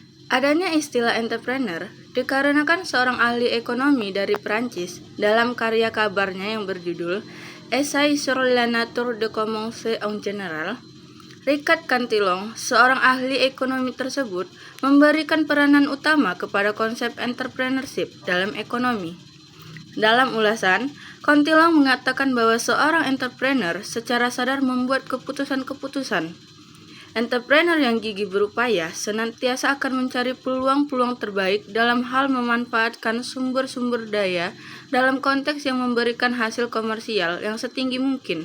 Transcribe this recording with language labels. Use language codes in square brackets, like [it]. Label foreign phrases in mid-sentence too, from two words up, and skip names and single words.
[id] Adanya istilah entrepreneur dikarenakan seorang ahli ekonomi dari Prancis dalam karya kabarnya yang berjudul Essai sur la nature de commerce en général. Ricard Cantillon, seorang ahli ekonomi tersebut, memberikan peranan utama kepada konsep entrepreneurship dalam ekonomi. Dalam ulasan, Cantillon mengatakan bahwa seorang entrepreneur secara sadar membuat keputusan-keputusan. Entrepreneur yang gigih berupaya senantiasa akan mencari peluang-peluang terbaik dalam hal memanfaatkan sumber-sumber daya dalam konteks yang memberikan hasil komersial yang setinggi mungkin.